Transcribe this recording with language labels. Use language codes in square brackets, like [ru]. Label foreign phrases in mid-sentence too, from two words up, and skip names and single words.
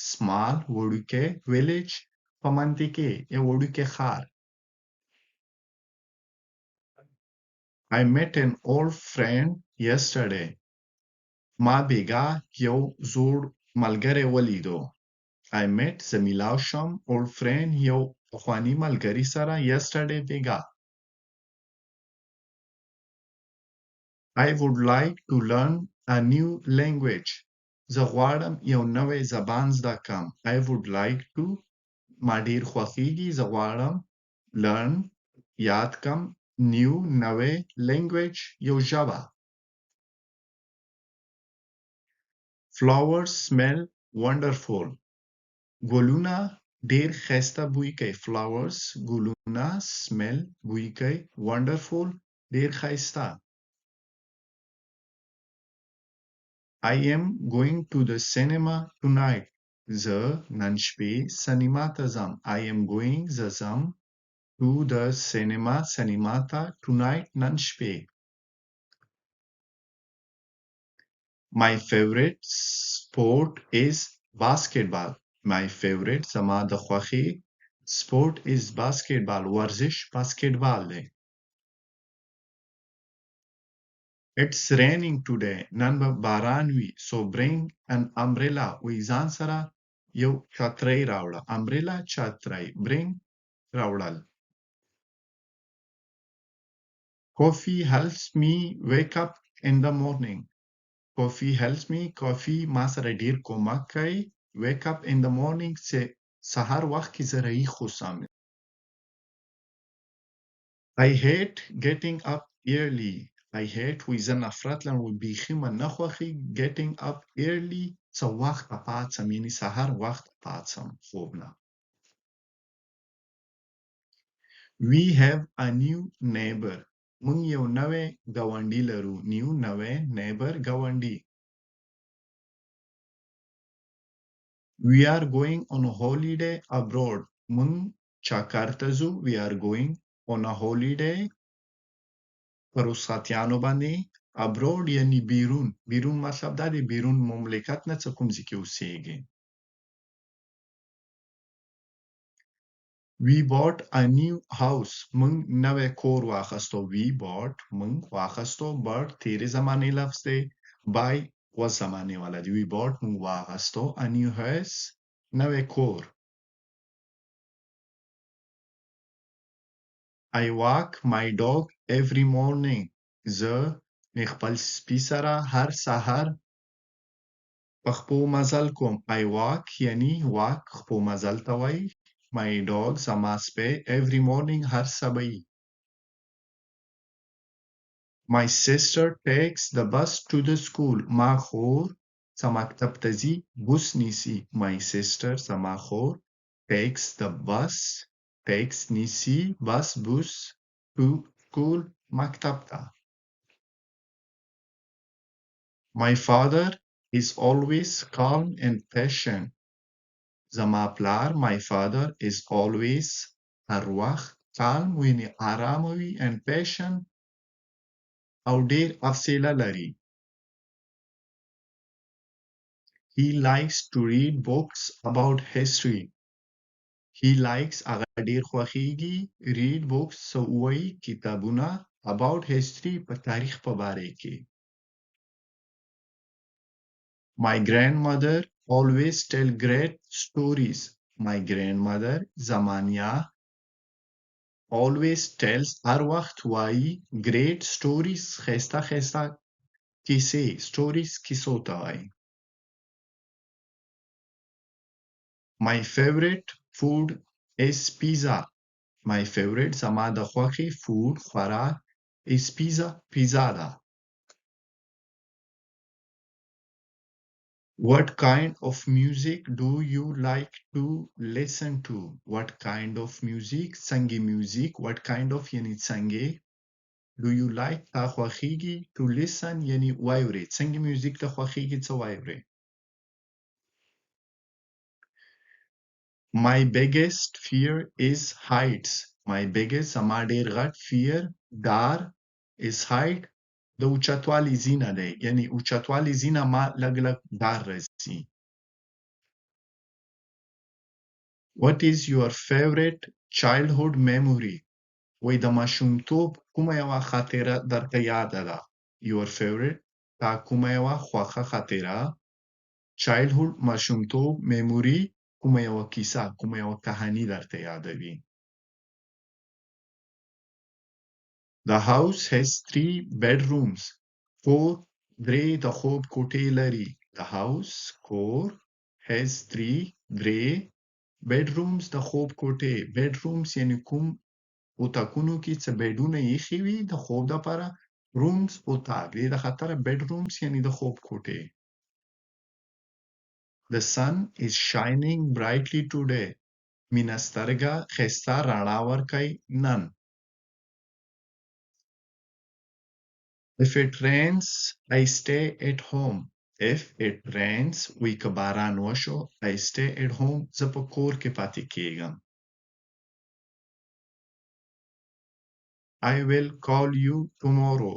[en] small وړوکی village [ps] په منطقې یو وړوکی ښار [en] I met an old friend yesterday [ps] ما بیګا یو زوړ ملګری ولیدو [en] I met [ps] زه میلاو شوم [en] old friend [ps] یو پخواني ملګري سره [en] yesterday بیګا I would like to learn a new language. [ps] زه غواړم یو نوی زبان زده کړم. [en] I would like to [ps] ما ډیر خوښیږي زه غواړم learn یاد کړم new نوی language یو ژبه. [en] Flowers smell wonderful. [ps] ګلونه ډیر ښایسته بوی کوي. Flowers ګلونه smell بوی کوي wonderful ډیر ښایسته. [en] I am going to the cinema tonight. [ps] زه نن شپې سینما ته ځم. [en] I am going [ps] زه ځم [en] to the cinema [ps] سینما ته [en] tonight [ps] نن شپې. [en] My favorite sport is basketball. My favorite [ps] زما د خوښې [en] sport is basketball. [ps] ورزش باسکټبال دی. [en] It's raining today. [ps] نن به باران وي. [en] So bring an umbrella. [ps] وی ځان سره یو چترۍ راوړه. [en] Umbrella چترۍ. Bring راوړل. Coffee helps me wake up in the morning. Coffee helps me. Coffee [ps] ما سره ډیر کومک کوي. [en] Wake up in the morning [ps] چې سهار وخت کې زه راویښوسم. [en] I hate getting up early. I hate [ps] وی زه نفرت لرم وی بیخي من نه خوښي [en] getting up early [ps] څه وخته پاڅم یعنی سهار وخته پاڅم خوب نه. [en] We have a new neighbor. [ps] مونږ یو نوی ګاونډي لرو. New نوی neighbor ګاونډي. [en] We are going on a holiday abroad. [ps] مونږ چکر ته ځو. [en] We are going on a holiday [ps] په رخصتیانو باندې [en] abroad [ps] یعنی بیرون. بیرون مطلب دا دی بیرون مملکت نه څه کوم ځای کې اوسېږي. [en] We bought a new house. [ps] مونږ نوی کور واخیستو. [en] We bought [ps] مونږ واخیستو. Bought تیرې زمانې لفظ دی. Buy اوس زمانې والا دی. [en] We bought [ps] مونږ واخیستو [en] a new house [ps] نوی کور. [en] I walk my dog every morning. [ps] زه خپل سپي سره هر سهار په خپو مزل کوم. [en] I walk [ps] یعنی walk خپو مزل ته وایي. [en] My dog [ps] زما سپی [en] every morning [ps] هر سبا. [en] My sister takes the bus to the school. [ps] ما خور څه مکتب ته ځي بوس نیسي. [en] My sister [ps] زما خور [en] takes the bus takes نیسي bus بوس to school [ps] مکتب ته. [en] My father is always calm and patient. [ps] زما پلار [en] my father is always [ps] هر وخت calm ویني آرام وي [en] and patient [ps] او ډیر حوصله لري. [en] He likes to read books about history. He likes [ps] هغه ډیر خوښیږي [en] read books [ps] څه وایي کتابونه [en] about history [ps] په تاریخ په باره کې. [en] My grandmother always tell great stories. My grandmother [ps] زما نیا [en] always tells [ps] هر وخت وایي [en] great stories [ps] ښایسته ښایسته کیسې. Stories کیسو ته وایي. [en] My favorite food is pizza. My favorite [ps] زما د خوښې [en] food خوراک is pizza. Pizza ده. What kind of music do you like to listen to? What kind of music? څنګه music. What kind of [ps] یعنی څنګه. [en] Do you like [ps] تا خوښیږي [en] to listen [ps] یعنی واوري. څنګه music ته خوښیږي څه واوري. [en] My biggest fear is heights. My biggest [ps] زما ډیر غټ fear ډار [en] is height [ps] د اوچتوالي زینه دی. یعنی اوچتوالي زینه ما لږ لږ ډار راځي. [en] What is your favorite childhood memory? [ps] وای د ماشومتوب کومه یوه خاطره درته یاده ده؟ [en] Your favorite [ps] تا کومه یوه خوښه خاطره؟ Childhood ماشومتوب memory کومه یوه کیسه کومه یوه کهاني درته یادوي؟ [en] The house has 3 bedrooms. [ps] کور درې د خوب کوټې لري. [en] The house کور has 3 درې bedrooms [ps] د خوب کوټې. Bedrooms یعنی کوم اتاقونو کې څه بیډونه ایښي وي د خوب دپاره. Rooms اتاق دې د خاطره bedrooms یعنی د خوب کوټې. [en] The sun is shining brightly today. [ps] مینه سترګه ښایسته رڼا ورکوي نن. [en] If it rains, I stay at home. If it rains, [ps] وی که باران وشو, [en] I stay at home. [ps] زه په کور کې پاتې کېږم. [en] I will call you tomorrow.